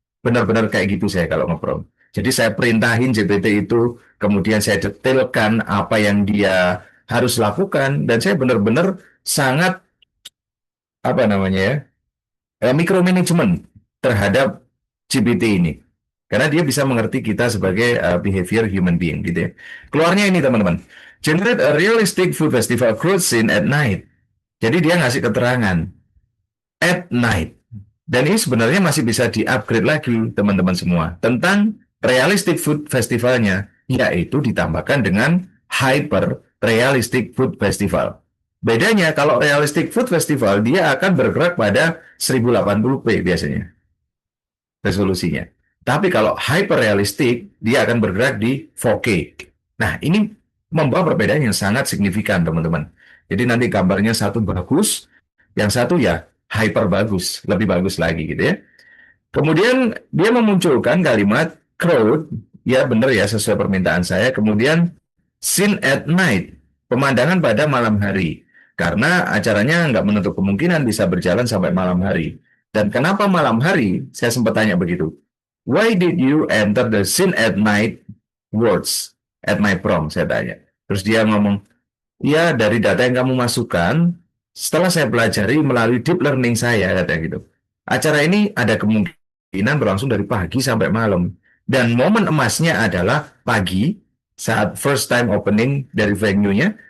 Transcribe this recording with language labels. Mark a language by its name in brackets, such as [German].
[Indonesian] Benar-benar kayak gitu saya kalau nge-prompt. Jadi saya perintahin GPT itu, kemudian saya detailkan apa yang dia harus lakukan, dan saya benar-benar sangat, apa namanya ya, micromanagement terhadap GPT ini. Karena dia bisa mengerti kita sebagai behavior human being gitu ya. Keluarnya ini teman-teman. [English] Generate a realistic food festival crowd scene at night. [Indonesian] Jadi dia ngasih keterangan [English] at night. [Indonesian] Dan ini sebenarnya masih bisa di-upgrade lagi teman-teman semua. Tentang realistic food festivalnya. Yaitu ditambahkan dengan hyper realistic food festival. Bedanya kalau realistic food festival dia akan bergerak pada 1080p biasanya resolusinya. Tapi kalau hyper realistik, dia akan bergerak di 4K. Nah, ini membawa perbedaan yang sangat signifikan, teman-teman. Jadi nanti gambarnya satu bagus, yang satu ya hyper bagus, lebih bagus lagi gitu ya. Kemudian dia memunculkan kalimat crowd, ya benar ya sesuai permintaan saya. Kemudian [English] scene at night, [Indonesian] pemandangan pada malam hari. Karena acaranya nggak menutup kemungkinan bisa berjalan sampai malam hari. Dan kenapa malam hari? Saya sempat tanya begitu. [English] Why did you enter the scene at night words at my prom? [Indonesian] Saya tanya. Terus dia ngomong, ya dari data yang kamu masukkan, setelah saya pelajari melalui deep learning saya, katanya gitu. Acara ini ada kemungkinan berlangsung dari pagi sampai malam. Dan momen emasnya adalah pagi, saat [English] first time opening [Indonesian] dari venue-nya.